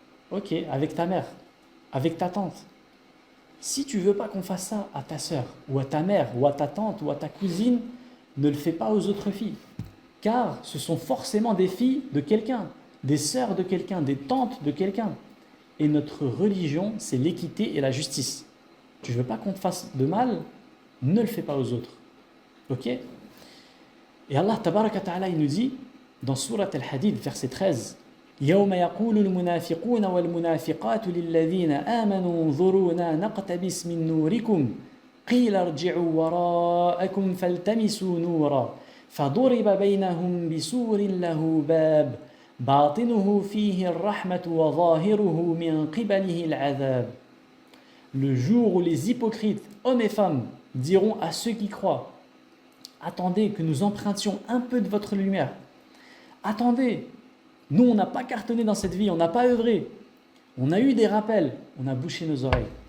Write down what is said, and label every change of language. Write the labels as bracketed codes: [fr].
[fr] Ok, avec ta mère, avec ta tante. Si tu veux pas qu'on fasse ça à ta sœur, ou à ta mère, ou à ta tante, ou à ta cousine, ne le fais pas aux autres filles. Car ce sont forcément des filles de quelqu'un, des sœurs de quelqu'un, des tantes de quelqu'un. Et notre religion, c'est l'équité et la justice. Tu veux pas qu'on te fasse de mal, ne le fais pas aux autres. Ok? Et Allah, tabaraka ta'ala, il nous dit, dans Surat Al-Hadid, verset 13, [ar] يوم يقول المنافقون والمنافقات للذين آمنوا انظرونا نقتبس من نوركم قيل ارجعوا وراءكم فالتمسوا نورا فضرب بينهم بسور له باب باطنه فيه الرحمة وظاهره من قبله العذاب. [fr] Le jour où les hypocrites, hommes et femmes, diront à ceux qui croient, attendez que nous empruntions un peu de votre lumière. Attendez. Nous, on n'a pas cartonné dans cette vie, on n'a pas œuvré. On a eu des rappels, on a bouché nos oreilles.